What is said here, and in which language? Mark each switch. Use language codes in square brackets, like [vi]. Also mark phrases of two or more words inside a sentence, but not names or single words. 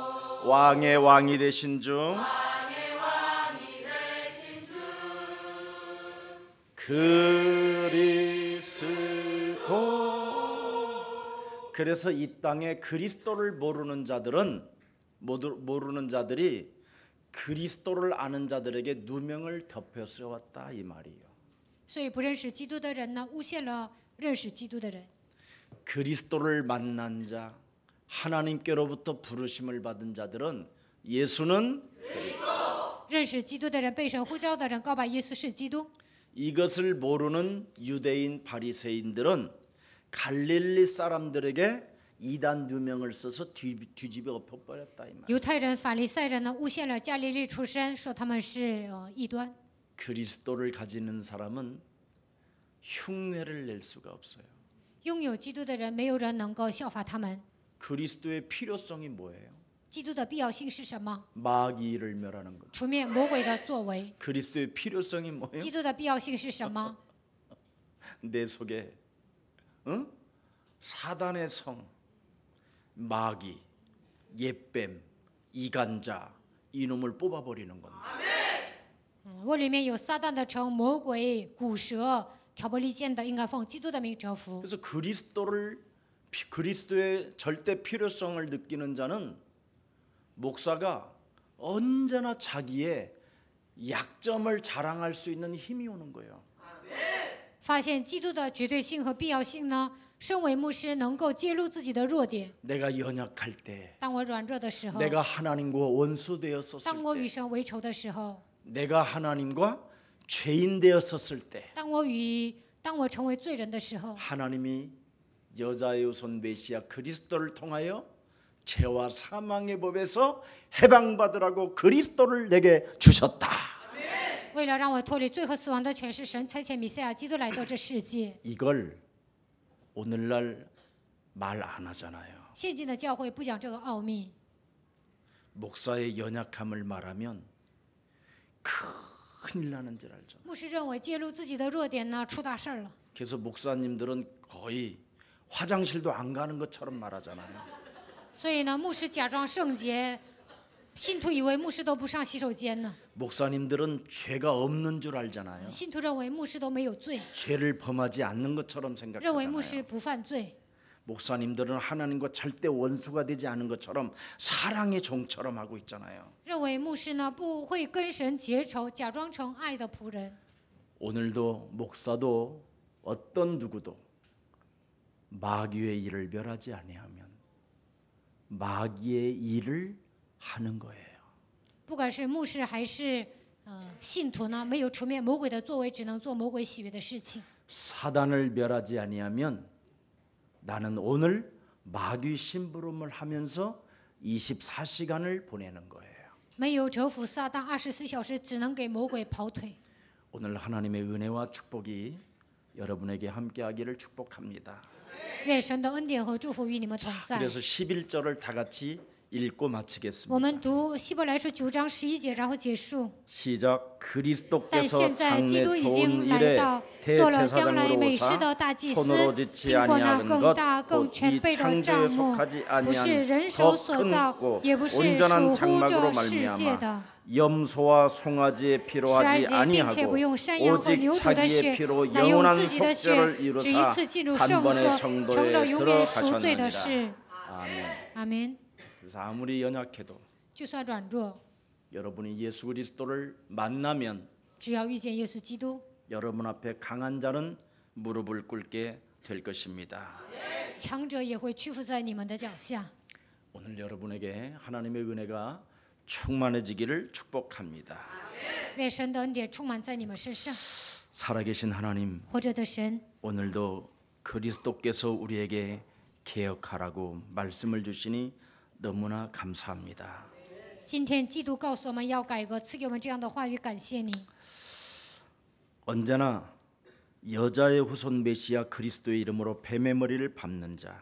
[ko] 왕의 왕이 되신 주, 그리스도. 그래서 이 땅에 그리스도를 모르는 자들이 그리스도를 아는 자들에게 누명을 덮여 씌웠다 이 말이에요. [zh] 所以不认识基督的人呢，诬陷了认识基督的人。 [ko] 그리스도를 만난 자, 하나님께로부터 부르심을 받은 자들은 예수는 [zh] 认识基督的人，被神呼召的人，告白耶稣是基督。 [ko] 이것을 모르는 유대인 바리새인들은 갈릴리 사람들에게 이단 누명을 써서 뒤집어 엎어버렸다 이 말. [zh] 犹太人、法利赛人呢，诬陷了加利利出身，说他们是异端。 [ko] 그리스도를 가지는 사람은 흉내를 낼 수가 없어요. [zh] 拥有基督的人，没有人能够效法他们。 [ko] 그리스도의 필요성이 뭐예요? [zh] 基督的必要性是什么？ [ko] 마귀를 멸하는 것. [zh] 除灭魔鬼的作为。 [ko] 그리스도의 필요성이 뭐예요? [zh] 基督的必要性是什么？ [ko] 내 속에 사단의 성, 마귀, 옛뱀, 이간자 이놈을 뽑아버리는 겁니다. [zh] 我里面有撒旦的城、魔鬼、古蛇、挑拨离间的，应该奉基督的名折服。 [ko] 그래서 그리스도의 절대 필요성을 느끼는 자는 목사가 언제나 자기의 약점을 자랑할 수 있는 힘이 오는 거예요. [zh] 发现基督的绝对性和必要性呢，身为牧师能够揭露自己的弱点。 [ko] 내가 연약할 때, [zh] 当我软弱的时候， [ko] 내가 하나님과 원수되었었을 [zh] 当我 [ko] 때, [zh] 与神为仇的时候， [ko] 내가 하나님과 죄인 되었었을 때, [zh] 当我成为罪人的时候， [ko] 하나님이 여자의 후손 메시아 그리스도를 통하여 죄와 사망의 법에서 해방받으라고 그리스도를 내게 주셨다. [zh] 为了让我脱离罪和死亡的权势，神差遣弥赛亚基督来到这世界。 [ko] 이걸 오늘날 말 안 하잖아요. [zh] 现今的教会不讲这个奥秘， [ko] 목사의 연약함을 말하면 큰일 나는 줄 알죠. [zh] 牧师认为揭露自己的弱点呢，出大事了。 [ko] 그래서 목사님들은 거의 화장실도 안 가는 것처럼 말하잖아요. [zh] 所以呢，牧师假装圣洁，信徒以为牧师都不上洗手间呢。 [ko] 목사님들은 죄가 없는 줄 알잖아요. [zh] 信徒认为牧师都没有罪， [ko] 죄를 범하지 않는 것처럼 [zh] 认为牧师 [ko] 생각하잖아요. [zh] 不犯罪。 [ko] 목사님들은 하나님과 절대 원수가 되지 않은 것처럼 사랑의 종처럼 하고 있잖아요. [zh] 认为牧师呢不会跟神结仇，假装成爱的仆人。 [ko] 오늘도 목사도 어떤 누구도 마귀의 일을 멸하지 아니하면 마귀의 일을 하는 거예요. [zh] 不管是牧师还是信徒呢，没有除灭魔鬼的作为，只能做魔鬼喜悦的事情。 [ko] 사단을 멸하지 아니하면 나는 오늘 마귀 심부름을 하면서 24시간을 보내는 거예요. [zh] 没有折服撒旦24小时，只能给魔鬼跑腿。 [ko] 오늘 하나님의 은혜와 축복이 여러분에게 함께하기를 축복합니다. [zh] 愿神的恩典和祝福与你们同在。 [ko] 그래서 11절을 다 같이 읽고 [zh] 我 [ko] 마치겠습니다. [zh] 们读希伯来书9章11节，然后结束。 [ko] 시작. [zh] 但 [ko] 그리스도께서 [zh] 现在基 [ko] 장래 [zh] 督已 [ko] 좋은 [zh] 经来 [ko] 일에 [zh] 到，做了将来 [ko] 대제사장으로 [zh] 美事 [ko] 오사 [zh] 的大祭司， [ko] 손으로 짓지 [zh] 经过那 [ko] 아니하는 [zh] 更大、 [ko] 것 [zh] 更 [ko] 곧 [zh] 全 [ko] 이 [zh] 备的 [ko] 창조에 [zh] 帐幕， [ko] 속하지 [zh] 不是 [ko] 아니한 [zh] 人手 [ko] 더 [zh] 所造， [ko] 큰 [zh] 也不是 [ko] 온전한 [zh] 属乎 [ko] 장막으로 [zh] 这世界 [ko] 말미암아 [zh] 的。 [ko] 염소와 송아지에 피로 [zh] 12 [ko] 하지 [zh] 节，并且不 [ko] 아니하고 [zh] 用山羊和 [ko] 오직 [zh] 牛犊的 [ko] 자기의 [zh] 血， [ko] 피로 [zh] 乃用 [ko] 영원한 [zh] 自己的血， [ko] 속죄를 [zh] 只一 [ko] 이루사 [zh] 次进入圣 [ko] 단번에 [zh] 所，成了 [ko] 성도에 [zh] 永远赎罪的 [ko] 들어가셨느니라. [zh] 事。 [ko] 아멘. [zh] 阿门。 [ko] 그래서 아무리 연약해도 [zh] 就算软弱， [ko] 여러분이 예수 그리스도를 만나면 [zh] 只要遇见耶稣基督， [ko] 여러분 앞에 강한 자는 무릎을 꿇게 될 것입니다. [zh] 强者也会屈服在你们的脚下。 [ko] 오늘 여러분에게 하나님의 은혜가 충만해지기를 축복합니다. [zh] 愿神的恩典充满在你们身上。 [ko] 살아계신 하나님, [zh] 活着的神， [ko] 오늘도 그리스도께서 우리에게 개혁하라고 말씀을 주시니 너무나 감사합니다. [zh] 今天基督告诉我们要改革，赐给我们这样的话语，感谢你。 [ko] 언제나 여자의 후손 메시아 그리스도의 이름으로 뱀의 머리를 밟는 자,